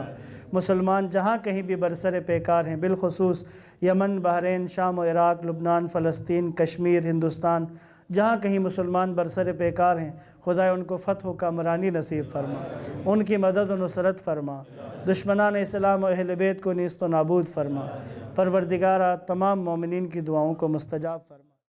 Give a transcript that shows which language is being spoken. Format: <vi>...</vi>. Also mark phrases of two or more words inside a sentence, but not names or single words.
<ur>مسلمان جہاں کہیں بھی برسر پیکار ہیں، بالخصوص یمن، بحرین، شام و عراق، لبنان، فلسطین، کشمیر، ہندوستان، جہاں کہیں مسلمان برسر پیکار ہیں، خدا ان کو فتح و کامرانی نصیب فرما، ان کی مدد و نصرت فرما، دشمنان اسلام و اہل بیت کو نیست و نابود فرما۔ پروردگارہ تمام مومنین کی دعاؤں کو مستجاب فرما۔</ur>